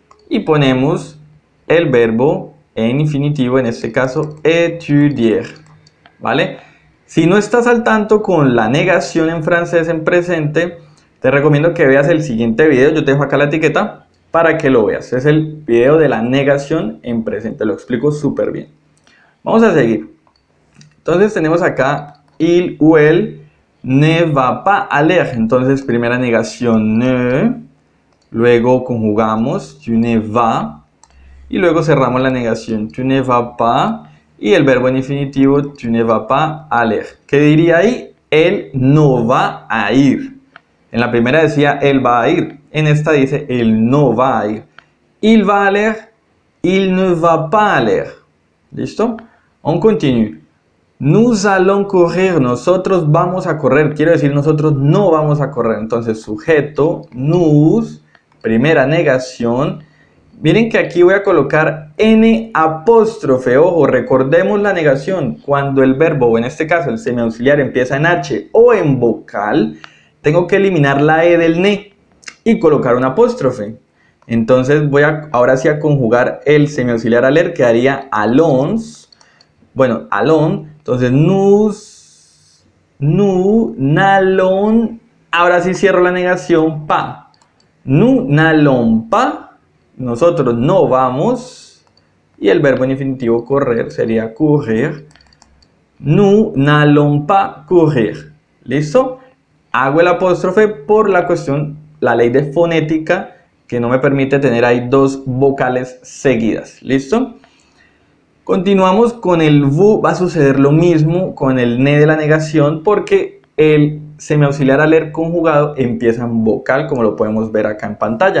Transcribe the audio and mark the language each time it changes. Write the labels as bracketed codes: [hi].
[es] y ponemos el verbo en infinitivo, en este caso étudier, ¿vale? Si no estás al tanto con la negación en francés en presente, te recomiendo que veas el siguiente video, yo te dejo acá la etiqueta para que lo veas. Es el video de la negación en presente, lo explico súper bien. Vamos a seguir. Entonces tenemos acá [fr] il ou elle ne va pas aller. [es] Entonces primera negación ne, luego conjugamos tu ne vas y luego cerramos la negación tu ne vas pas y el verbo en infinitivo [fr] tu ne vas pas aller. [es] ¿Qué diría ahí? Él no va a ir. En la primera decía él va a ir, en esta dice él no va a ir. [fr] Il va aller, il ne va pas aller. [es] ¿Listo? [fr] On continue. Nous allons courir, [es] nosotros vamos a correr. Quiero decir, nosotros no vamos a correr. Entonces, sujeto, nous, primera negación. Miren que aquí voy a colocar N apóstrofe. Ojo, recordemos la negación. Cuando el verbo, o en este caso el semiauxiliar, empieza en H o en vocal, tengo que eliminar la E del ne y colocar un apóstrofe. Entonces voy ahora sí a conjugar el semiauxiliar aller, que haría allons. Bueno, allons. Entonces [fr] nous n'allons. [es] Ahora sí cierro la negación, pas. [fr] Nous n'allons pas. [es] Nosotros no vamos. Y el verbo en infinitivo correr sería courir. [fr] Nous n'allons pas courir. [es] ¿Listo? Hago el apóstrofe por la cuestión, la ley de fonética, que no me permite tener ahí dos vocales seguidas. ¿Listo? Continuamos con el vous. Va a suceder lo mismo con el ne de la negación porque el semiauxiliar aller conjugado empieza en vocal, como lo podemos ver acá en pantalla.